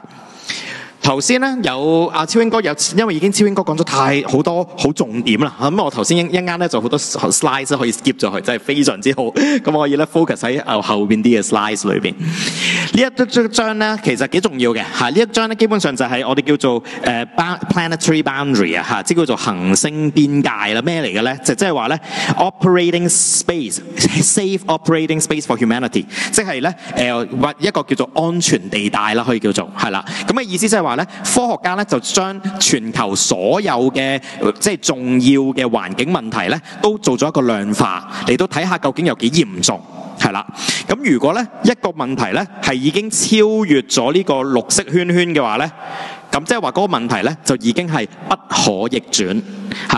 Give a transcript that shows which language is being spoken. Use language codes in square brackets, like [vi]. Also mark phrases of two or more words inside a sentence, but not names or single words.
[yue] 頭先咧有阿超英哥因為已經超英哥講咗好多好重點啦，咁我頭先一間咧就好多 slides 可以 skip 咗去，真係非常之好。咁我可以咧 focus 喺後邊啲嘅 slides 裏邊。呢一張咧其實幾重要嘅嚇，呢一張咧基本上就係我哋叫做 [en] planetary boundary [yue] 啊，即叫做行星邊界啦。咩嚟嘅咧？即係話咧 [en] operating space safe operating space for humanity， [yue] 即係咧一個叫做安全地帶啦，可以叫做係啦。咁嘅意思即係話咧，科學家咧就將全球所有嘅即係重要嘅環境問題咧，都做咗一個量化，嚟到睇下究竟有幾嚴重。係啦，咁如果咧一個問題咧係已經超越咗呢個綠色圈圈嘅話咧，咁即係話嗰個問題咧就已經係不可逆轉嚇。